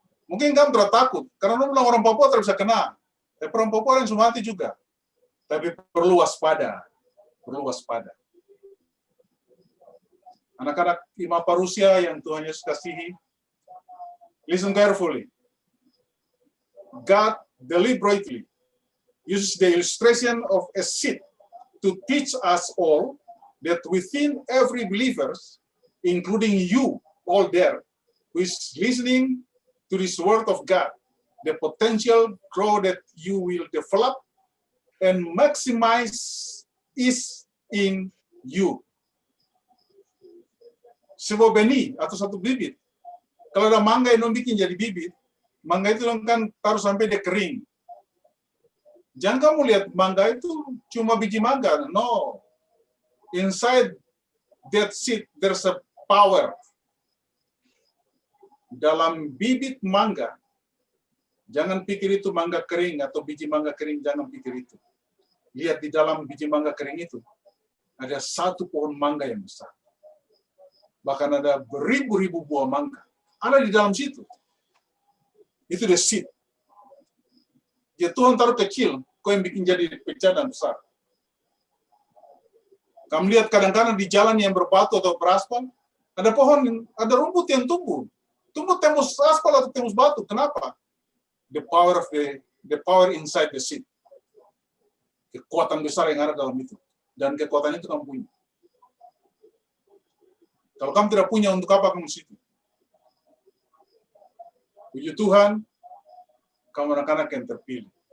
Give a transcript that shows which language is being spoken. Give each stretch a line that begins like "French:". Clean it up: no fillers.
Indonesian: Mungkin kamu tidak takut, karena lu bilang orang Papua tidak bisa kena. Tapi orang Papua yang semua mati juga. Tapi perlu waspada. Perlu waspada. Anak-anak Imapa Rusia yang Tuhan Yesus kasihi,
English: listen carefully. God deliberately uses the illustration of a seed to teach us all that within every believer, including you all there, who is listening to this word of God, the potential growth that you will develop and maximize is in you.
Indonesian: Sebuah benih atau satu bibit, kalau ada mangga yang bikin jadi bibit, mangga itu kan taruh sampai dia kering. Jangan kamu lihat mangga itu cuma biji mangga.
English: No. Inside that seed, there's a power.
Indonesian: Dalam bibit mangga, jangan pikir itu mangga kering atau biji mangga kering, jangan pikir itu. Lihat di dalam biji mangga kering itu, ada satu pohon mangga yang besar. Bahkan ada beribu-ribu buah mangga. Ada di dalam situ. Itu
English: the seed.
Indonesian: Ya Tuhan taruh kecil, kau yang bikin jadi pecah dan besar. Kamu lihat kadang-kadang di jalan yang berbatu atau beraspal, ada pohon, ada rumput yang tumbuh. Tumbuh tembus aspal atau tembus batu. Kenapa?
English: The power inside the seed.
Indonesian: Kekuatan besar yang ada dalam itu. Dan kekuatan itu kamu punya. Kalau kamu tidak punya, untuk apa kamu situ? Puji Tuhan, kamu anak-anak yang terpilih.